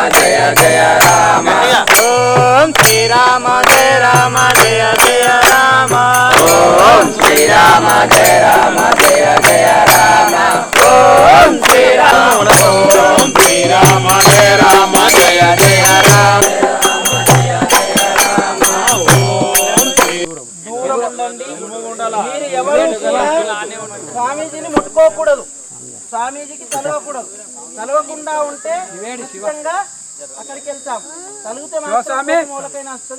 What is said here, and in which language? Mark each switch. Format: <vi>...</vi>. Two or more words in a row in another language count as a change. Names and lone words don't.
<sa>Jaya Jaya Rama Om Shri Rama Jaya Rama Jaya Jaya Rama Om Shri Rama Jaya Rama Jaya Jaya Rama Om Shri Rama Jaya Rama Jaya Jaya Rama</sa> <te>స్వామీజీని ముట్టుకోకూడదు, స్వామీజీకి తలవకూడదు. తలవకుండా ఉంటే ఖచ్చితంగా అక్కడికి వెళ్తాం. తలిగితే మూలకైనా వస్తుంది.</te>